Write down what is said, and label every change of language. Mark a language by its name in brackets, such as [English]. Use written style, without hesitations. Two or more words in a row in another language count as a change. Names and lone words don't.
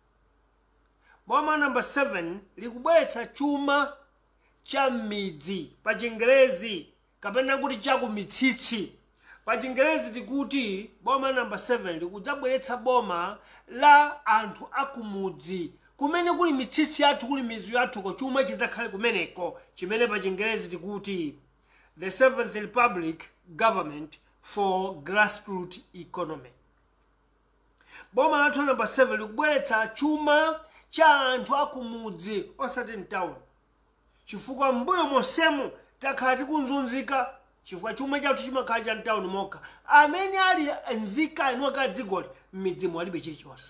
[Nyanja] Boma namba 7 likubweretsa chuma cha midzi, pa Chingerezi kapena kuti chakumitsitsi. Pa Chingerezi tikuti boma namba 7 likudzabweretsa boma la anthu akumudzi kumene kuli mitsitsi yathu kuli mizu yathuko chuma chidzakhale kumeneko chimene pa Chingerezi tikuti [English] the seventh republic government for grassroots economy. [Nyanja] Boma lathu number 7 likubweretsa chuma cha anthu akumudzi osati mtown, chifukwa mbuyo monsemu takhala tikunzunzika chifukwa chuma chathu chimakhala cha mtown mokha. Amene ali nzika inoka dzigoli m'midzi mwalibe chilichonse.